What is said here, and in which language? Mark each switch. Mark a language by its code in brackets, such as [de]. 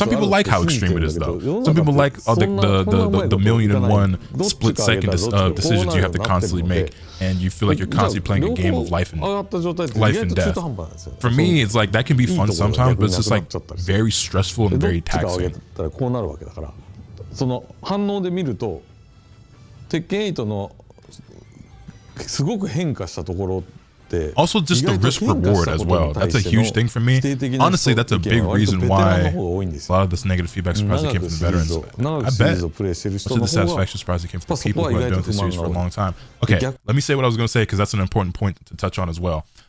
[en] Some people like how extreme it is, though. Some people like the million and one split second decisions you have to constantly make, and you feel like you're constantly playing a game of life and death. For me, it's like that can be fun sometimes, but it's just like very stressful and very taxing. [ja] こうなるわけだから、その反応で見ると、鉄拳8のすごく変化したところって [en] Also just the risk reward as well. That's a huge thing for me. Honestly, that's a big reason why a lot of this negative feedback surprisingly came from the veterans. I bet most of the satisfaction surprisingly came from the people who have been doing this series for a long time. Okay, let me say what I was going to say because that's an important point to touch on as well.